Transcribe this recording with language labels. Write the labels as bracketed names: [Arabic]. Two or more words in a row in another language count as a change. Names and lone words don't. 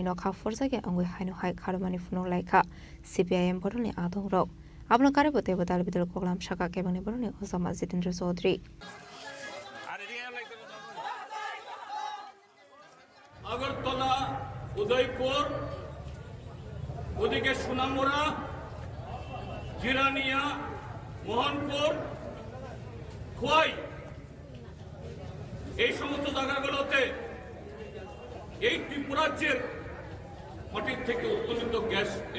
[Kok Borok] no khafur jage ongoi haino hai kharmani funo laika CPIM boroni adong ro abno kare bote bodal bidal koglam shaka kebani boroni ozama Jitendra Chaudhary [Bangla] আগরতলা উদয়পুর ওদিকে সোনামুড়া জিরানিয়া মোহনপুর খোয়াই এই সমস্ত জায়গাগুলোতে এই ত্রিপুরাজ্যের মাটির থেকে উত্তোলিত গ্যাস